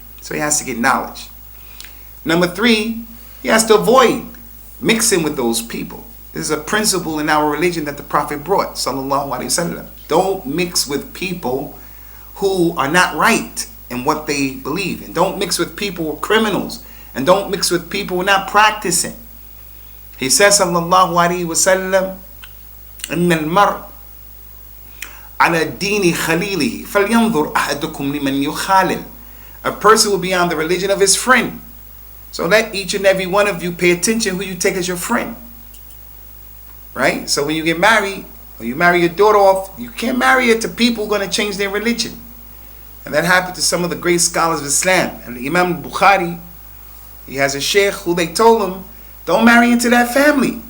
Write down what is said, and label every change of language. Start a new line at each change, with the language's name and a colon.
English: So he has to get knowledge. Number three, he has to avoid mixing with those people. This is a principle in our religion that the Prophet brought, sallallahu alaihi wasallam. Don't mix with people who are not right in what they believe. And don't mix with people who are criminals. And don't mix with people who are not practicing. He says,
Arabic: sallallahu alaihi wasallam, إِنَّ الْمَرْءَ عَلَى دِينِ خَلِيلِهِ فَلْيَنْظُرْ أَحَدُكُمْ لِمَنْ يُخَالِلْ.
English: A person will be on the religion of his friend. So let each and every one of you pay attention who you take as your friend. Right? So when you get married, or you marry your daughter off, you can't marry her to people who are going to change their religion. And that happened to some of the great scholars of Islam. And Imam Bukhari, he has a sheikh who they told him, don't marry into that family.